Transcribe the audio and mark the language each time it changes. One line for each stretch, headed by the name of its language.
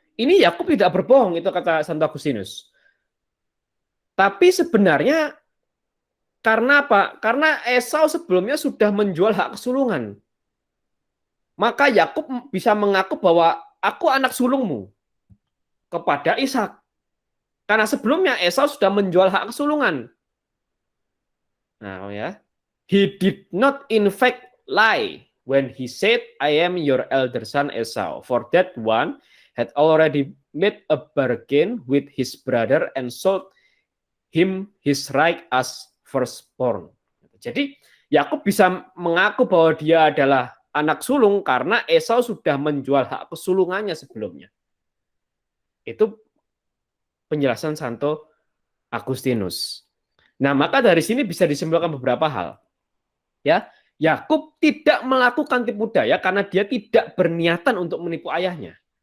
Indonesian: Ini Yakub tidak berbohong, itu kata Santo Agustinus. Tapi sebenarnya karena apa? Karena Esau sebelumnya sudah menjual hak kesulungan. Maka Yakub bisa mengaku bahwa aku anak sulungmu kepada Ishak. Karena sebelumnya Esau sudah menjual hak kesulungan. Nah, ya.
English: He did not in fact lie when he said, I am your elder son Esau. For that one had already made a bargain with his brother and sold him his right as firstborn.
Indonesian: Jadi Yakub bisa mengaku bahwa dia adalah anak sulung karena Esau sudah menjual hak kesulungannya sebelumnya. Itu penjelasan Santo Agustinus. Nah, maka dari sini bisa disimpulkan beberapa hal. Ya, Yakub tidak melakukan tipu daya karena dia tidak berniatan untuk menipu ayahnya.